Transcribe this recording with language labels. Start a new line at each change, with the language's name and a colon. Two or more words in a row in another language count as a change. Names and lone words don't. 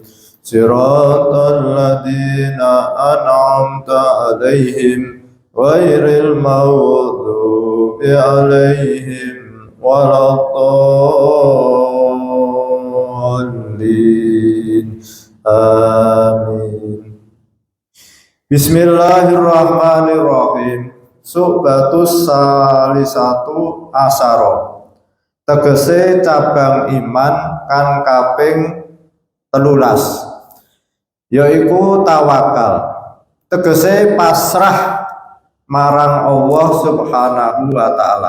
Arabic: صراط الذين أنعمت عليهم غير المغضوب عليهم ولا الضالين. Amin. بسم الله الرحمن الرحيم. الشعبة الثالثة عشرة,
Javanese: tegese cabang iman kan kaping 13, yaiku tawakal, tegese pasrah marang
Arabic: الله سبحانه وتعالى.